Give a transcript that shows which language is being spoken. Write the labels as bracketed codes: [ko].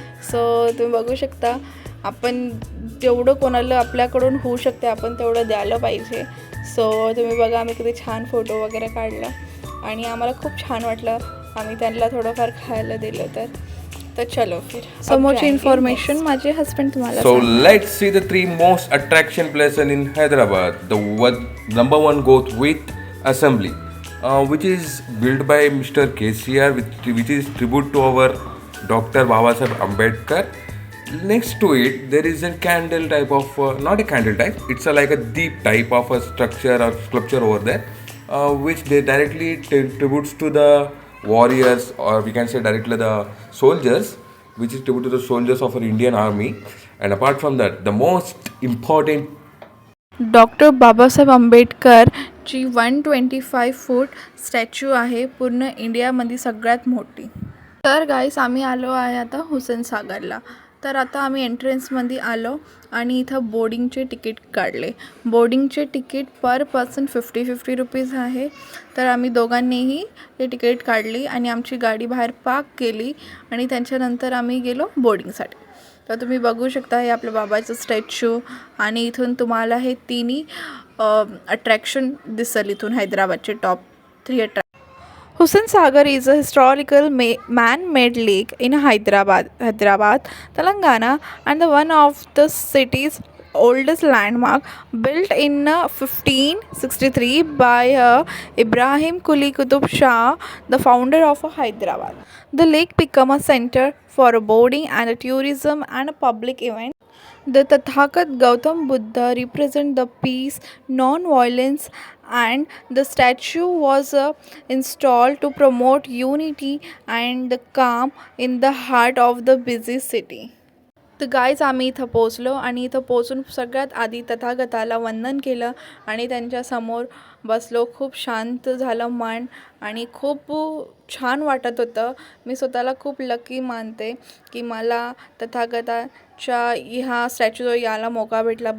[mr] So तुम्ही बघू शकता, आपण जेवढं कोणाला आपल्याकडून होऊ शकते आपण तेवढं द्यायला पाहिजे. सो तुम्ही बघा, आम्ही किती छान फोटो वगैरे काढला आणि आम्हाला खूप छान वाटलं. आम्ही त्यांना थोडंफार खायला दिलं. तर [hi] चलो फिर [mr] समोरची इन्फॉर्मेशन माझे हस्बंड तुम्हाला [en] So let's see the three most attraction places in Hyderabad. Number one goes with Assembly, which is built by Mr. KCR, which is tribute to our Dr. Babasaheb Ambedkar. Next to it, there is a candle type of, not a candle type, it's like a deep type of a structure or sculpture over there, which they directly tributes to the warriors, or we can say directly the soldiers, which is tribute to the soldiers of our Indian army. And apart from that, the most important [mr] doctor Babasaheb आंबेडकरची 125 foot statue आहे, पूर्ण इंडियामध्ये सगळ्यात मोठी. तर गाईस, आम्ही आलो आहे आता हुसेन सागरला. तर आता आम्ही एंट्रन्समध्ये आलो आणि इथं बोर्डिंगचे तिकीट काढले. बोर्डिंगचे तिकीट पर पर्सन 50 रुपीज आहे. तर आम्ही दोघांनीही ते तिकीट काढली आणि आमची गाडी बाहेर पार्क केली आणि त्यांच्यानंतर आम्ही गेलो बोर्डिंगसाठी. तर तुम्ही बघू शकता, हे आपल्या बाबाचं स्टॅच्यू आणि इथून तुम्हाला हे तिन्ही अट्रॅक्शन दिसेल. इथून हैदराबादचे top 3 attraction. [en] Hussain Sagar is a historical man-made lake in Hyderabad, Telangana, and one of the city's oldest landmark, built in 1563 by Ibrahim Quli Qutub Shah, the founder of Hyderabad. The lake became a center for boating and tourism and a public event. The Tathagat Gautam Buddha represent the peace, non-violence, and the statue was installed to promote unity and the calm in the heart of the busy city. [mr] तर guys, आम्ही इथं पोचलो आणि इथं पोचून सगळ्यात आधी तथागताला वंदन केलं आणि त्यांच्यासमोर बसलो. खूप शांत झालं मन आणि खूप छान वाटत होतं. मी स्वतःला खूप लकी मानते की मला तथागताच्या ह्या स्टॅच्यूजवळ यायला मौका भेटला.